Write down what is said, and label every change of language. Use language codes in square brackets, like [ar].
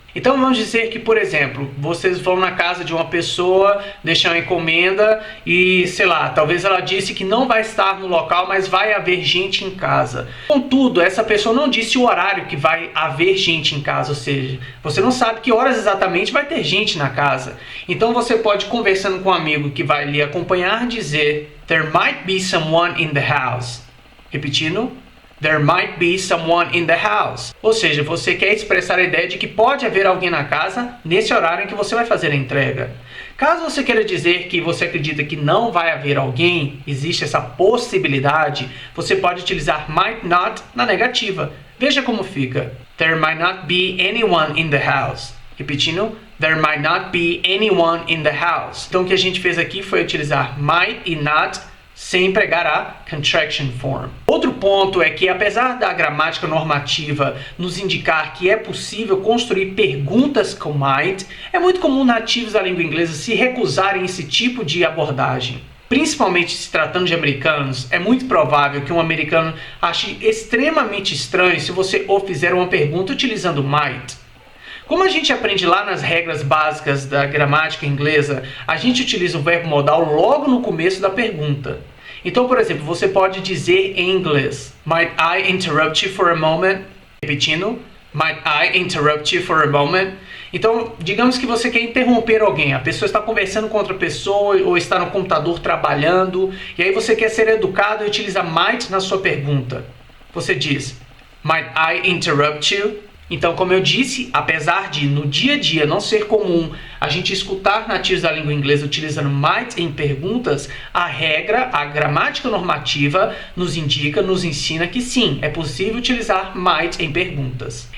[pt] Então vamos dizer que, por exemplo, vocês vão na casa de uma pessoa, deixar uma encomenda e, sei lá, talvez ela disse que não vai estar no local, mas vai haver gente em casa. Contudo, essa pessoa não disse o horário que vai haver gente em casa, ou seja, você não sabe que horas exatamente vai ter gente na casa. Então você pode, conversando com um amigo que vai lhe acompanhar, dizer [en] there might be someone in the house. [pt] Repetindo, [en] there might be someone in the house. [pt] Ou seja, você quer expressar a ideia de que pode haver alguém na casa nesse horário em que você vai fazer a entrega. Caso você queira dizer que você acredita que não vai haver alguém, existe essa possibilidade, você pode utilizar might not na negativa. Veja como fica. [en] There might not be anyone in the house. [pt] Repetindo, [en] there might not be anyone in the house. [pt] Então o que a gente fez aqui foi utilizar might e not sem empregar a contraction form. Outro ponto é que, apesar da gramática normativa nos indicar que é possível construir perguntas com might, é muito comum nativos da língua inglesa se recusarem a esse tipo de abordagem. Principalmente se tratando de americanos, é muito provável que um americano ache extremamente estranho se você o fizer uma pergunta utilizando might. Como a gente aprende lá nas regras básicas da gramática inglesa, a gente utiliza o verbo modal logo no começo da pergunta. Então, por exemplo, você pode dizer em inglês, [en] might I interrupt you for a moment? [pt] Repetindo, [en] might I interrupt you for a moment? [pt] Então, digamos que você quer interromper alguém, a pessoa está conversando com outra pessoa ou está no computador trabalhando, e aí você quer ser educado e utiliza might na sua pergunta. Você diz, [en] might I interrupt you? [pt] Então, como eu disse, apesar de no dia a dia não ser comum a gente escutar nativos da língua inglesa utilizando might em perguntas, a regra, a gramática normativa nos indica, nos ensina que sim, é possível utilizar might em perguntas.